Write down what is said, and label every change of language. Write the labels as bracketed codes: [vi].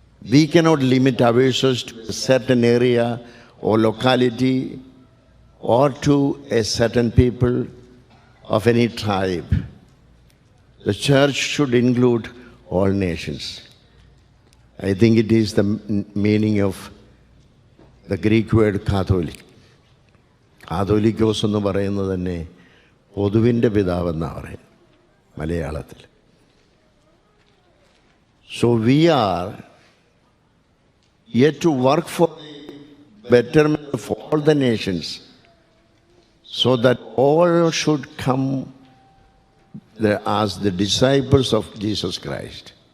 [en] We cannot limit ourselves to a certain area or locality or to a certain people of any tribe. The church should include all nations. I think it is the meaning of the Greek word Catholic. [ml] Catholicos എന്ന് പറയുന്നത് തന്നെ പൊതുവിൻ്റെ പിതാവെന്നാണ് പറയുന്നത് മലയാളത്തിൽ. [en] So we are yet to work for the betterment of all the nations, so that all should come as the disciples of Jesus Christ.